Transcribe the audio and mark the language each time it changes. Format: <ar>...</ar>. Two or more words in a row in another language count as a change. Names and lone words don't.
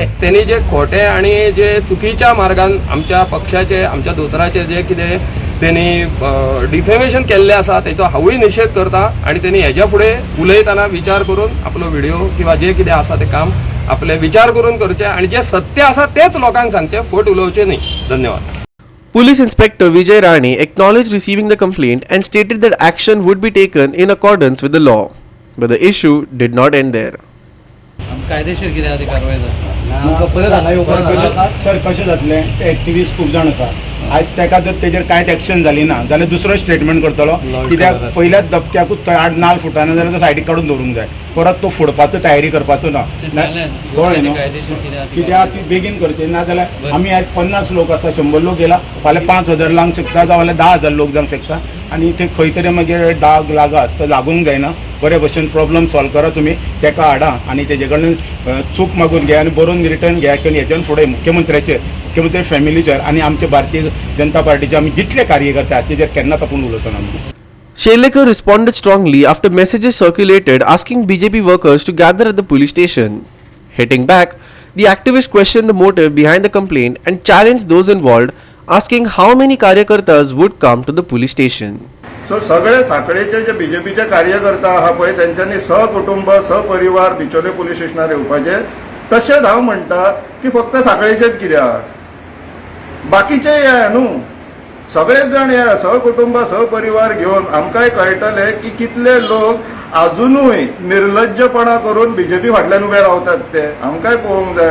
<kok>त्यांनी जे खोटे आणि जे चुकीच्या मार्गान आमच्या पक्षाचे आमच्या दोतोराचे जे कितें त्यांनी डिफेमेशन केल्लें आसा तेचो हांवूय निशेध करता आनी त्यांनी हेज्या फुडें उलयतना विचार करून आपलो व्हिडिओ किंवा जे कितें आसा तें काम आपले विचार करून करचें आनी जे सत्य आसा तेच लोकांक सांगचें, फट उलोवचें न्ही. धन्यवाद.</kok> <en>Police Inspector Vijay Rane acknowledged receiving the complaint and stated that action would be taken in accordance with the law. But the issue did not end there.</en> <kok>कायदेशीर कितें आसा ती कारवाय जाता. आमकां परत हांगा येवपाक सर कशें जातलें ते एक्टिविस्ट खूब जाण आसा. आज ताका जर तेजेर कांयच एक्शन जाली ना जाल्यार दुसरो स्टेटमेंट करतलो. कित्याक पयल्याच धपक्याकूच थंय 8-9 फुटांनी जाल्यार तो सायडीक काडून दवरूंक जाय. परत तो फोडपाचो तयारी करपाचो ना. कळ्ळें न्हू. कित्याक ती बेगीन करची ना जाल्यार आमी आज 50 लोक आसा, 100 लोक गेला, फाल्यां 5000 लावंक शकता जाल्यार 10,000 लोक जावंक शकता आनी ते खंय तरी मागीर डाग लागात तो लागूंक जायना. बरे भशेन</kok> <en>problem solve</en> <kok>करा तुमी, तेका हाडा आनी तेजे कडल्यान चूक मागून घे आनी बरोवन रिटर्न घे आनी हेच्यान फुडें मुख्यमंत्री फॅमिलीचेर आनी आमचे भारतीय जनता पार्टीचे आमी जितले कार्यकर्ते तेजेर केन्नाच आपूण उलोवचो ना.</kok> <en>Sherlekar responded strongly after messages circulated asking BJP workers to gather at the police station. Hitting back, the activist questioned the motive behind the complaint and challenged those involved, asking how many karyakartas would come to the police station.</en> <kok>सो सगळे साखळेचे जे BJPचे कार्यकर्ता आहा पळय तेंच्यांनी सहकुटुंब सहपरिवार बिचोले पुलीस स्टेशनार येवपाचे. तशेंच हांव म्हणटा की फक्त साखळेचेच कित्याक, बाकीचे या न्हू, सगळेच जाण या सहकुटुंब सहपरिवार घेवन आमकांय कळटले की कितले लोक अजूनय निर्लज्जपणा करून BJP फाटल्यान उबे रावतात ते आमकांय पळोवंक जाय.</kok>